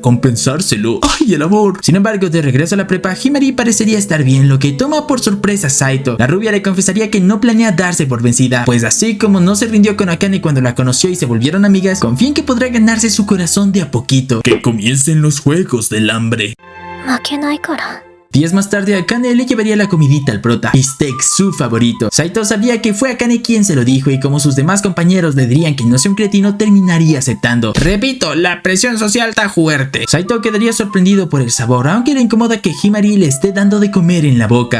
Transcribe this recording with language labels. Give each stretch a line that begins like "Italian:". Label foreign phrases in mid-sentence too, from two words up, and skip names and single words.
Spanish: Compensárselo. ¡Ay, el amor! Sin embargo, de regreso a la prepa, Himari parecería estar bien, lo que toma por sorpresa a Saito. La rubia le confesaría que no planea darse por vencida, pues así como no se rindió con Akane cuando la conoció y se volvieron amigas, confía en que podrá ganarse su corazón de a poquito. Que comiencen los juegos del hambre.
Japanese: 負けないから
Spanish: Días más tarde, Akane le llevaría la comidita al prota, bistec su favorito. Saito sabía que fue Akane quien se lo dijo y como sus demás compañeros le dirían que no sea un cretino, terminaría aceptando. Repito, la presión social está fuerte. Saito quedaría sorprendido por el sabor, aunque le incomoda que Himari le esté dando de comer en la boca.